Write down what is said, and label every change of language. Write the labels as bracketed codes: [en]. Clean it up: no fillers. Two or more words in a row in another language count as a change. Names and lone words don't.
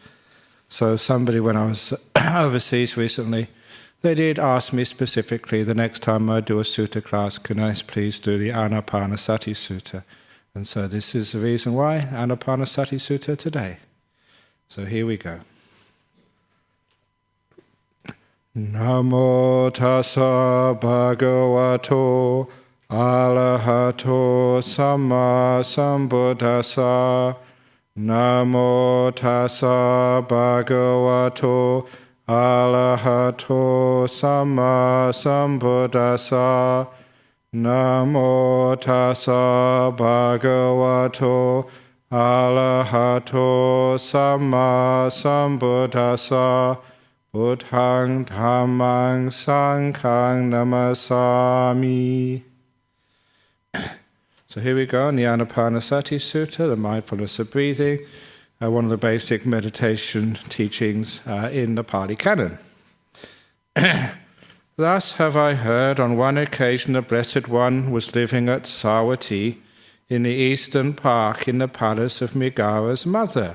[en] So somebody, when I was overseas recently, they did ask me specifically, the next time I do a sutta class, can I please do the Anapanasati Sutta? And so this is the reason why, Anapanasati Sutta today. So here we go. [pi] Namo tassa bhagavato arahato samma sambuddhassa. Namo tassa bhagavato arahato samma sambuddhassa. Namo tassa bhagavato arahato samma sambuddhassa. Buddhaṃ Dhammaṃ Sanghaṃ Namasami. [en] So here we go in the Anapanasati Sutta, the mindfulness of breathing, one of the basic meditation teachings in the Pali Canon. Thus have I heard, on one occasion the Blessed One was living at Savatthi in the eastern park in the palace of Migara's mother.